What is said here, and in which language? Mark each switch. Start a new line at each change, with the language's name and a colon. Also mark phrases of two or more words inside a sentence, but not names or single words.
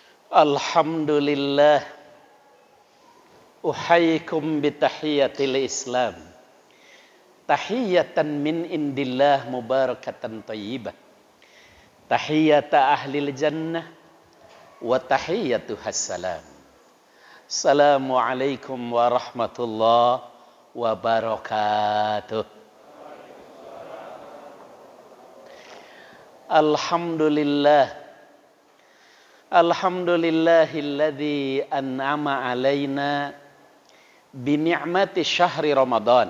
Arabic: الحمد لله، أحييكم بتحية الإسلام. تحية من عند الله مباركة طيبة. تحية أهل الجنة وتحيتها السلام. السلام عليكم ورحمة الله وبركاته. Alhamdulillah. الحمد لله الذي أنعم علينا بنعمة شهر رمضان.